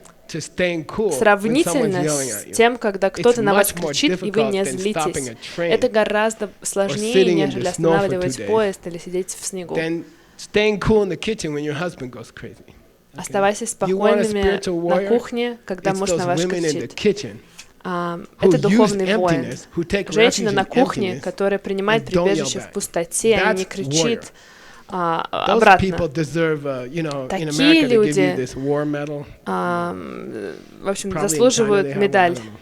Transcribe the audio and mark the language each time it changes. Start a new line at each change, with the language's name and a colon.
Russian: Сравнительно с тем, когда кто-то на вас кричит, и вы не злитесь. Это гораздо сложнее, нежели останавливать поезд или сидеть в снегу.
English: Staying cool in the kitchen when your husband goes crazy.
Russian: Оставайтесь спокойными на кухне, когда муж на вас кричит. Это духовный воин. Женщина на кухне, которая принимает прибежище в пустоте и не кричит обратно. Такие люди, в общем, заслуживают медаль.